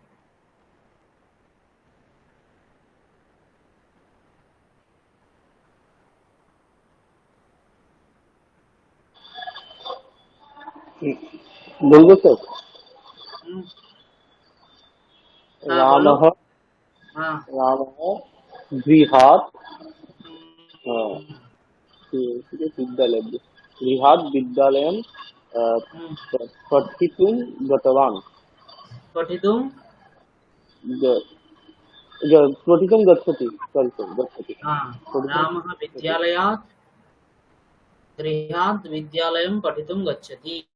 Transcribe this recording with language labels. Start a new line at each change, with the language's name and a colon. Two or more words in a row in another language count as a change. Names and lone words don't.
Bangla: বলবো স্যার? হুম, হ্যাঁ বলো।
Sanskrit: রামः
Bangla: হ্যাঁ।
Sanskrit: রামः গৃহাत् হুম, विद्यालय गृहात् विद्यालयं হুম। पठितुं गतवान्। पठितुं ग- पठितुं गच्छति,
English: sorry sorry,
Sanskrit: गच्छति,
Hindi: हाँ,
Sanskrit: पठितुं रामः गच्छति। विद्यालयात् गृहात् विद्यालयं पठितुं गच्छति।